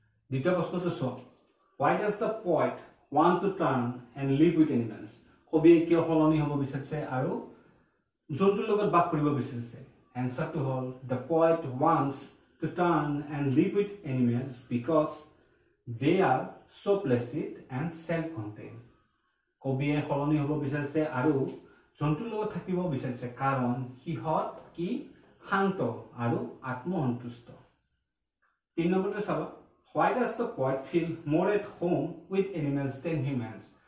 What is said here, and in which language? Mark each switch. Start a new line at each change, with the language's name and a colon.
Assamese: দ্বিতীয় প্ৰশ্নটো চোৱা,
English: why does the poet want to turn and live with animals?
Assamese: কবিয়ে কিয় সলনি হ'ব বিচাৰিছে আৰু জন্তুৰ লগত বাস কৰিব বিচাৰিছে? এনসাৰটো হ'ল,
English: the poet wants to turn and live with animals because they are so placid and self-contained.
Assamese: কবিয়ে সলনি হ'ব বিচাৰিছে আৰু জন্তুৰ লগত থাকিব বিচাৰিছে কাৰণ সিহঁত কি শান্ত আৰু আত্মসন্তুষ্ট। 3 নম্বৰটো চাবা,
English: why does the poet feel more at home with animals than humans?